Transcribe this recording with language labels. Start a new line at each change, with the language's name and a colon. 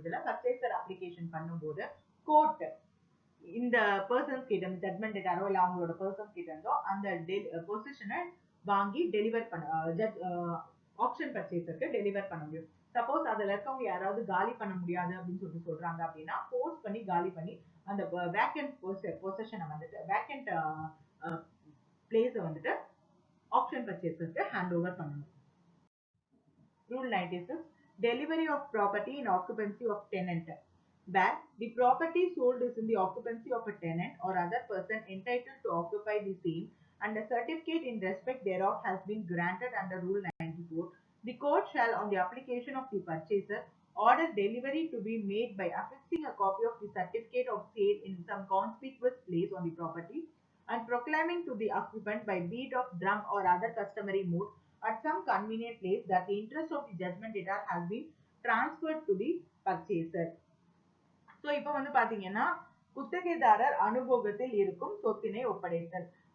Tamil: இதுல purchaser application பண்ணும்போது court இந்த பர்சன்ஸ் கிட்ட ஜட்மெண்ட் டேட்டாரோ இல்ல அவங்களோட பர்சன்ஸ் கிட்ட இருந்தோ அந்த பொசிஷனை வாங்கி டெலிவர் பண்ண ஆப்ஷன் பர்ச்சேசருக்கு டெலிவர் பண்ண முடியும். சப்போஸ் அதுல இருக்கவங்க யாராவது காலி பண்ண முடியாது அப்படின்னு சொல்றாங்க அப்படின்னா போஸ்ட் பண்ணி காலி பண்ணி அந்த வேக்கன்ட் பொசிஷனை வந்துட்டு வேக்கன்ட் பிளேஸை வந்துட்டு ஆப்ஷன் பர்ச்சேசருக்கு ஹேண்ட் ஓவர் பண்ணணும்.
English: Rule 96, delivery of property in occupancy of tenant. Where the property sold is in the occupancy of a tenant or other person entitled to occupy the same and a certificate in respect thereof has been granted under Rule 94, the court shall on the application of the purchaser order delivery to be made by affixing a copy of the certificate of sale in some conspicuous place on the property and proclaiming to the occupant by beat of drum or other customary mode at some convenient place that the interest of the judgment debtor has been transferred to the purchaser.
Tamil: So இப்போ வந்து பாத்தீங்கன்னா குத்தகைதாரர் அனுபவத்தில் இருக்கும் சொத்தினை ஒப்படைத்தல்.